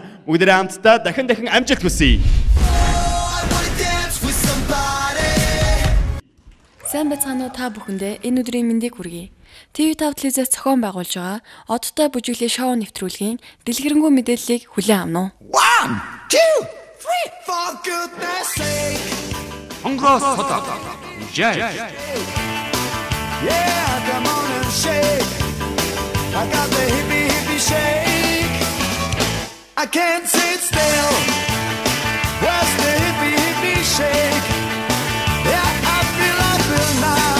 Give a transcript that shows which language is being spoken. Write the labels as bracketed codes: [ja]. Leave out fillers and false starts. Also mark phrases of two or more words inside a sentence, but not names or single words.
[mn] Бүгдээрээ хамтдаа дахин амжилт хүсье. Сайн байцгаана уу та бүхэндээ энэ өдрийн мэндийг хүргэе. TV5 телевизээс зохион байгуулж байгаа одтой бүжиглийн шоу нэвтрүүлгийн дэлгэрэнгүй мэдээллийг хүлээн авна уу? [en] 1 2 3 for goodness sake. [mn] Хонгороо Содот. Жай. [en] Yeah, come on and shake. I got the hippie hippie shake. I can't sit still. What's the hippie hippie shake? Yeah, I feel now.